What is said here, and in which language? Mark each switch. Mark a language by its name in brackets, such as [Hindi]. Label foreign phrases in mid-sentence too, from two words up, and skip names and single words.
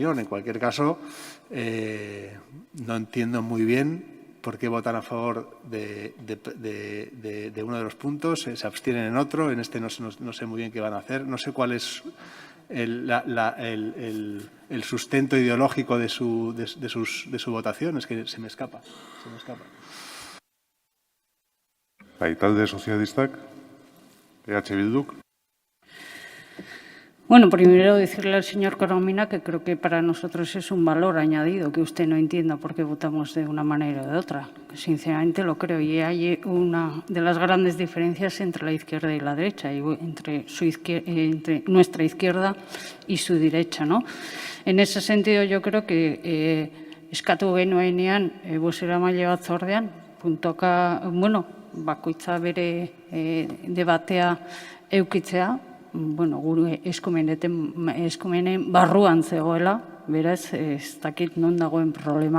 [Spanish] En cualquier caso, no entiendo muy bien por qué votan a favor de uno de los puntos, se abstienen en otro. En este no sé muy bien qué van a hacer. No sé cuál es el sustento ideológico de su votación. Es que se me escapa. [Basque] Bai, talde sozialistak, EH Bilduk. [Spanish] Bueno, primero decirle al señor Coromina que creo que para nosotros es un valor añadido que usted no entienda por qué votamos de una manera o de otra. Sinceramente lo creo y hay una de las grandes diferencias entre la izquierda y la derecha, y entre nuestra izquierda y su derecha, ¿no? En ese sentido yo creo que [Basque] eskatu genuenean bozeramaile batzordean puntoka, bakoitza bere debatea eukitzea, gure eskumenen barruan zegoela, beraz, ez dakit non dagoen problema.